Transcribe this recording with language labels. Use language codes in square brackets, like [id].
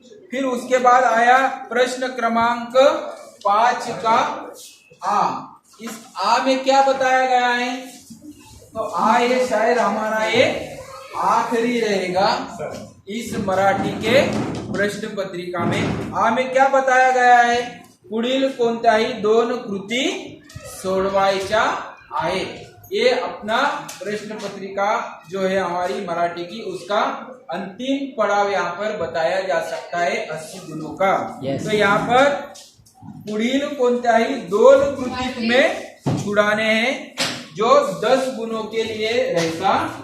[hi] फिर उसके बाद आया प्रश्न क्रमांक 5 का आ। इस आ में क्या बताया गया है? तो आ ये शायद हमारा ये आखिरी रहेगा इस मराठी के प्रश्न पत्रिका में। आ में क्या बताया गया है? [mr] पुढील कोणत्याही 2 कृती सोडवायच्या आहेत। [hi] ये अपना प्रश्न पत्रिका जो है हमारी मराठी की, उसका अंतिम पड़ाव यहाँ पर बताया जा सकता है 80 गुणों का। तो यहाँ पर [mr] पुढील कोणत्याही 2 कृती [hi] तुम्हें छुड़ाने हैं, जो 10 गुणों के लिए रहता।